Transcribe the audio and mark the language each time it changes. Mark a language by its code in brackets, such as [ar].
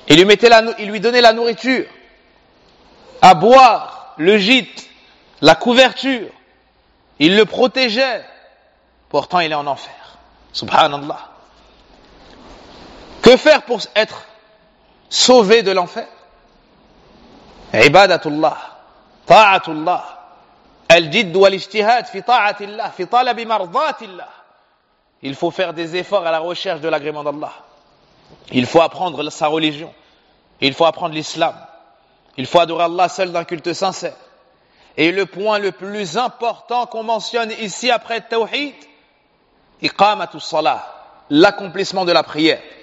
[fr] Il lui donnait la nourriture, à boire, le gîte, la couverture. Il le protégeait. Pourtant, il est en enfer. Subhanallah. Que faire pour être sauvé de l'enfer? Ibadatullah. [ar] طاعة الله الجد والاجتهاد في طاعة الله في طلب مرضات الله. [fr] Il faut faire des efforts à la recherche de l'agrément d'Allah. Il faut apprendre sa religion. Il faut apprendre l'islam. Il faut adorer Allah seul d'un culte sincère. Et le point le plus important qu'on mentionne ici après le tawhid, iqamatu salah, l'accomplissement de la prière.